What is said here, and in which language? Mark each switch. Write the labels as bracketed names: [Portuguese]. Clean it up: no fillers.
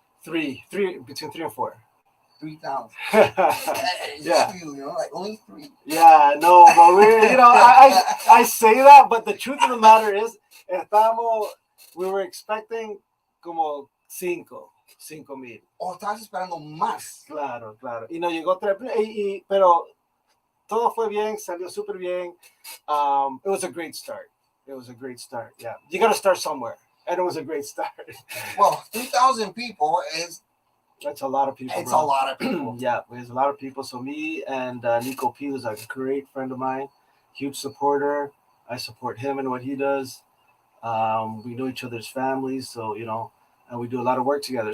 [English] Three, between 3 and 4. 3,000. Yeah. Few, only 3. Yeah, no, but I say that, but the truth of the matter is, we were expecting [Spanish] como 5,000. Estabas esperando más. Claro. Y no llegó 3, pero todo fue bien, salió súper bien. [English] It was a great start. Yeah. You got to start somewhere. And it was a great start. Well, 3,000 people that's a lot of people. It's a lot of people. Yeah, there's a lot of people. So me and Nico P, who's a great friend of mine, huge supporter. I support him and what he does. We know each other's families, so and we do a lot of work together.